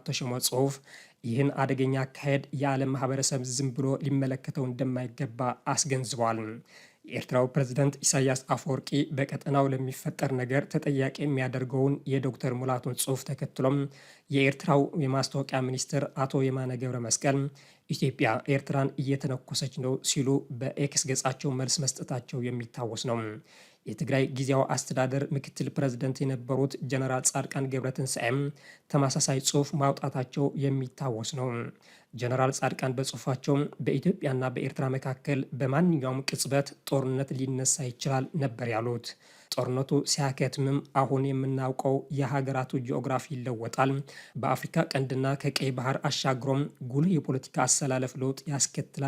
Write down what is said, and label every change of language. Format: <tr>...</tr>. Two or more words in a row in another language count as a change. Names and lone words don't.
<am>ተሾመ ጽሑፍ ይህን አደገኛ አካሄድ የዓለም ማህበረሰብ ዝም ብሎ ሊመለከተው እንደማይገባ አስገንዝቧል። የኤርትራው ፕሬዝዳንት ኢሳያስ አፈወርቂ በቀጠናው ለሚፈጠር ነገር ተጠያቂ የሚያደርገውን የዶክተር ሙላቱን ጽሑፍ ተከትሎም የኤርትራው የማስታወቂያ ሚኒስትር አቶ የማነ ገብረ መስቀል ኢትዮጵያ ኤርትራን እየተነኮሰች ነው ሲሉ በኤክስ ገጻቸው መልስ መስጠታቸው የሚታወስ ነው። የትግራይ ጊዜያዊ አስተዳደር ምክትል ፕሬዝዳንት የነበሩት ጀነራል ጻድቃን ገብረትንሳኤም ተመሳሳይ ጽሑፍ ማውጣታቸው የሚታወስ ነው። ጀነራል ጻድቃን በጽሑፋቸው በኢትዮጵያና በኤርትራ መካከል በማንኛውም ቅጽበት ጦርነት ሊነሳ ይችላል ነበር ያሉት። ጦርነቱ ሲያከትምም አሁን የምናውቀው የሀገራቱ ጂኦግራፊ ይለወጣል፣ በአፍሪካ ቀንድና ከቀይ ባህር አሻግሮም ጉልህ የፖለቲካ አሰላለፍ ለውጥ ያስከትላል</am>